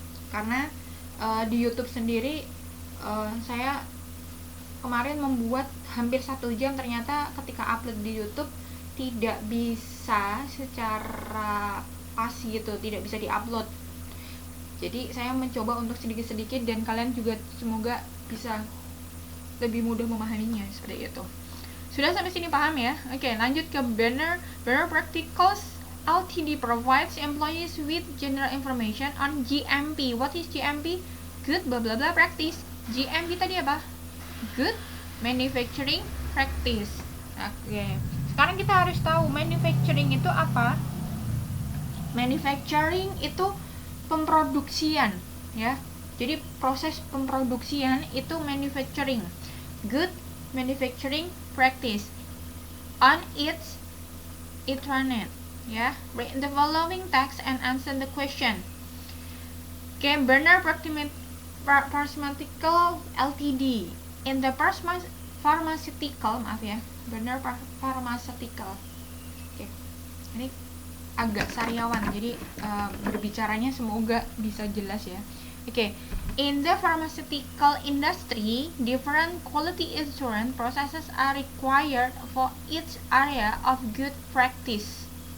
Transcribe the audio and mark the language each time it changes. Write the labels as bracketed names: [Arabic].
[Indonesian] Karena di YouTube sendiri saya kemarin membuat hampir 1 jam, ternyata ketika upload di YouTube tidak bisa secara pas gitu, tidak bisa diupload. Jadi saya mencoba untuk sedikit-sedikit, dan kalian juga semoga bisa lebih mudah memahaminya, seperti itu. Sudah sampai sini paham ya? Oke, lanjut ke Better Practicals. [English] Ltd provides employees with general information on GMP. What is GMP? Good blah blah blah practice. GMP [Indonesian] tadi apa? [English] Good manufacturing practice. Oke. [Indonesian] Sekarang kita harus tahu manufacturing itu apa? Manufacturing itu pemproduksian, ya. Jadi proses pemproduksian itu manufacturing. [English] Good manufacturing practice on its intranet. Ya, read the following text and answer the question. Okay, Better Pharmaceutical Ltd. In the pharmaceutical, [Indonesian] maaf ya, [English] Better Pharmaceutical. [Indonesian] Oke, ini agak sariawan, jadi berbicaranya semoga bisa jelas ya. [English] Oke, in the pharmaceutical industry, different quality assurance processes are required for each area of good practice.